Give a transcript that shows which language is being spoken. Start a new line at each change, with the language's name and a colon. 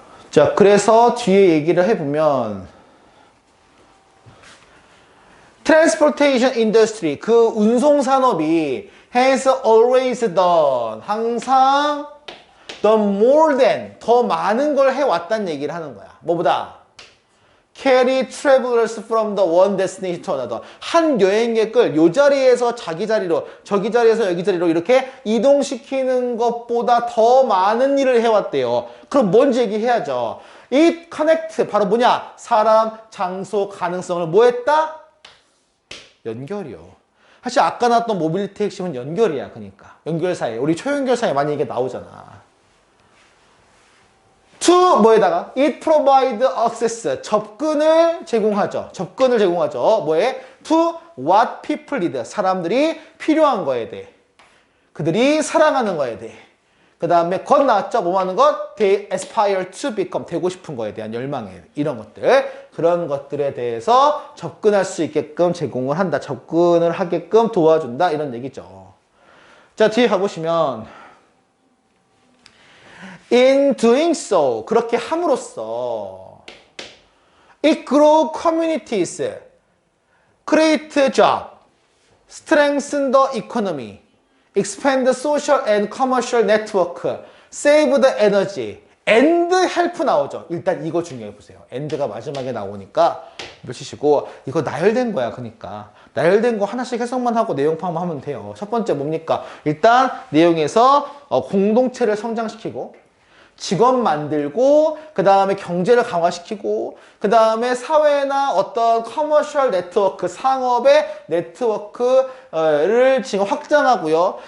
Korean: 자, 그래서 뒤에 얘기를 해보면
English: Transportation industry,
Korean: 그 운송산업이
English: has always done,
Korean: 항상
English: done more than,
Korean: 더 많은 걸 해왔다는 얘기를 하는 거야. 뭐보다?
English: Carry travelers from the one destination to another.
Korean: 한 여행객을 요 자리에서 자기 자리로, 저기 자리에서 여기 자리로 이렇게 이동시키는 것보다 더 많은 일을 해왔대요. 그럼 뭔지 얘기해야죠.
English: It connect,
Korean: 바로 뭐냐? 사람, 장소, 가능성을 뭐 했다? 연결이요. 사실 아까 나왔던 모빌리티 핵심은 연결이야. 그러니까 연결사에, 우리 초연결사에 많이 이게 나오잖아.
English: to
Korean: 뭐에다가
English: it provide access,
Korean: 접근을 제공하죠. 접근을 제공하죠. 뭐에?
English: to what people need,
Korean: 사람들이 필요한 거에 대해, 그들이 사랑하는 거에 대해. 그 다음에 것 나왔죠. 뭐 하는 것?
English: They aspire to become,
Korean: 되고 싶은 거에 대한 열망에, 이런 것들, 그런 것들에 대해서 접근할 수 있게끔 제공을 한다. 접근을 하게끔 도와준다, 이런 얘기죠.
English: 자, 뒤에 가보시면 In doing so,
Korean: 그렇게 함으로써
English: it grow communities, create job, strengthen the economy, expand the social and commercial network, save the energy, and help
Korean: 나오죠. 일단 이거 중요해 보세요. and가 마지막에 나오니까 며치시고, 이거 나열된 거야. 그러니까 나열된 거 하나씩 해석만 하고 내용 파악만 하면 돼요. 첫 번째 뭡니까? 일단 내용에서 공동체를 성장시키고, 직업 만들고, 그 다음에 경제를 강화시키고, 그 다음에 사회나 어떤 커머셜 네트워크, 상업의 네트워크를 지금 확장하고요.